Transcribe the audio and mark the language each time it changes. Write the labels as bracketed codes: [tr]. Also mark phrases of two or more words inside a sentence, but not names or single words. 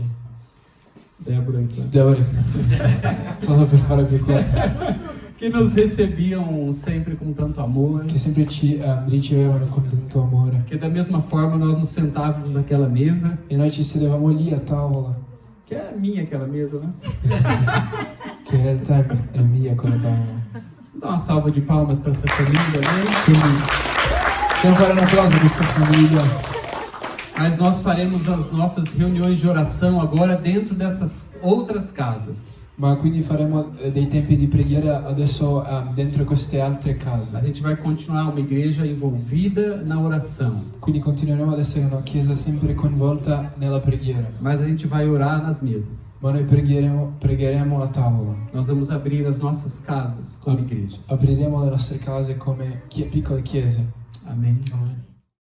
[pt] Débora e Fran. [it] Devo solo per fare più corto. [pt] Que nos recebiam sempre com tanto amor. [it] Che sempre ci ricevevano con tanto amore. [pt] Que da mesma forma nós nos sentávamos naquela mesa, [it] E noi ci sedevamo lì a tavola, [pt] que é minha aquela mesa, né? [it] che in realtà è mia quella tavola. [pt] Dá uma salva de palmas para essa família, né? [it] Quindi possiamo fare un applauso a questa famiglia. [pt] Mas nós faremos as nossas reuniões de oração agora dentro dessas outras casas. [it] Ma quindi faremo dei tempi di preghiera adesso dentro queste altre case. [pt] A gente vai continuar uma igreja envolvida na oração, [it] Quindi continueremo ad essere una chiesa sempre coinvolta nella preghiera. [pt] mas a gente vai orar nas mesas. [it] Ma noi pregheremo a tavola. [pt] Nós vamos abrir as nossas casas como igrejas. [it] Apriremo le nostre case come piccole chiese. [pt] Amém. [it] Amen.